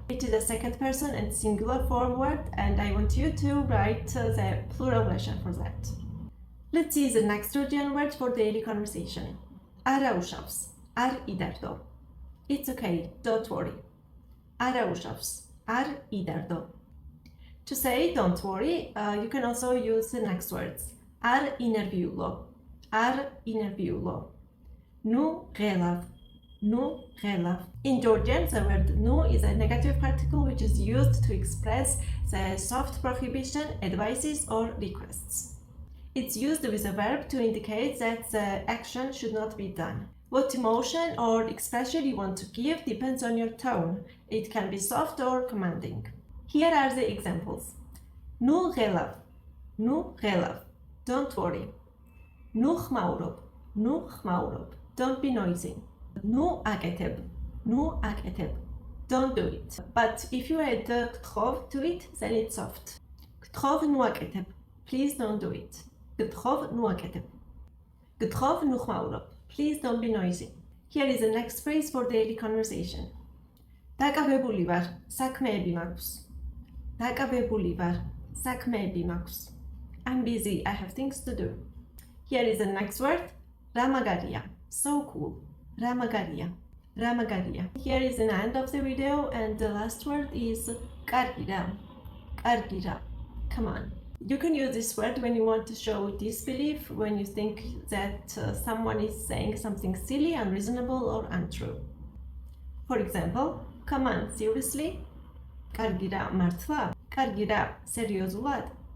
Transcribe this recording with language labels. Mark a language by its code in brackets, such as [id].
[en] It is a second person and singular form word, and I want you to write the plural version for that. Let's see the next Georgian word for daily conversation. [ka] არა უშავს, არ იდარდო. [en] It's okay, don't worry. [ka] არა უშავს, არ იდარდო. [en] To say don't worry, you can also use the next words. [ka] არ ინერვიულო, არ ინერვიულო. ნუ ღელავ, ნუ ღელავ. [en] In Georgian, the word nu is a negative particle which is used to express the soft prohibition, advices, or requests. It's used with a verb to indicate that the action should not be done. What emotion or expression you want to give depends on your tone. It can be soft or commanding. Here are the examples. [ka] Nu ღელავ, nu ღელავ. [en] Don't worry. [ka] Nu ხმაურობ, nu ხმაურობ. [en] Don't be noisy. [ka] Nu აკეთებ, nu აკეთებ. [en] Don't do it. But if you add გთხოვ to it, then it's soft. [ka] გთხოვ nu აკეთებ. [en] Please don't do it. [ka] გთხოვ nu აკეთებ. გთხოვ nu ხმაურობ. [en] Please don't be noisy. Here is the next phrase for daily conversation. [ka] დაკავებული ვარ, საქმეები მაქვს. დაკავებული ვარ, საქმეები მაქვს. [en] I'm busy, I have things to do. Here is the next word. [ka] რა მაგარია. [en] So cool. რა მაგარია. რა მაგარია. Here is the end of the video, and the last word is [ka] კარგი რა. კარგი რა. [en] Come on. You can use this word when you want to show disbelief, when you think that someone is saying something silly, unreasonable, or untrue. For example, come on, seriously? [ka] კარგი რა, მართლა? კარგი რა, სერიოზულად?